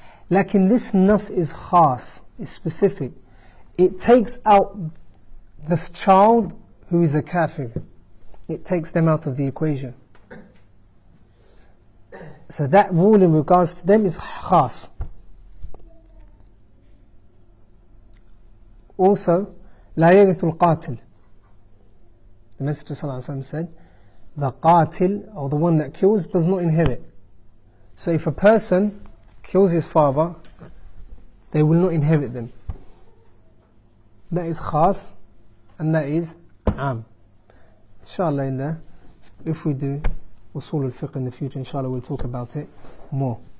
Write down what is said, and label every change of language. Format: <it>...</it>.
<en>Lakin this nas is khas, is specific. It takes out this child who is a kafir. It takes them out of the equation. So that rule in regards to them is khas. Also,</en> <ar>لا يرث القاتل.</ar> <en>The Messenger ﷺ said, the qatil, or the one that kills, does not inherit. So if a person kills his father, they will not inherit them. That is khas, and that is am. Inshallah, if we do usul al-fiqh in the future, inshallah we'll talk about it more.</en>